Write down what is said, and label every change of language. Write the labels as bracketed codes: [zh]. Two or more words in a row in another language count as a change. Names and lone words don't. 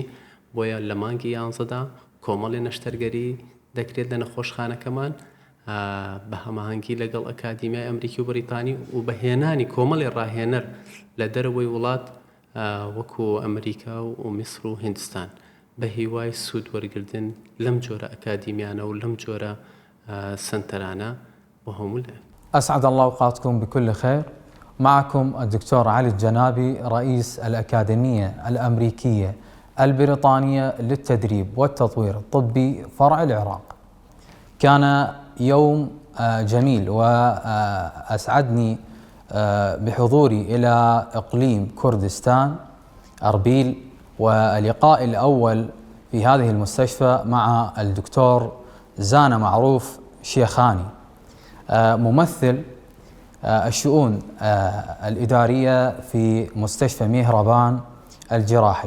[ckb] بۆیە لە مانگی 11 کۆمەڵی نەشتەرگەری دەکرێت لە نەخۆشخانەکەمان بە هەماهەنگی لەگەڵ ئەکادیمیای ئەمریکی و بریتانی و بەهێنانی کۆمەڵی ڕاهێنەر لە دەرەوەی وڵات وەکو ئەمریکا و میسر و هیندستان بە هیوای سوود وەرگردن لەم جۆرە ئەکادیمیانە و لەم جۆرە سنتەرانە بۆ هەموو لێ. [ar] أسعد الله أوقاتكم بكل خير. معكم الدكتور علي الجنابي رئيس الأكاديمية الأمريكية البريطانية للتدريب والتطوير الطبي فرع العراق. كان يوم جميل وأسعدني بحضوري إلى إقليم كردستان أربيل واللقاء الأول في هذه المستشفى مع الدكتور زانا معروف شيخاني ممثل الشؤون الإدارية في مستشفى ميهربان الجراحي.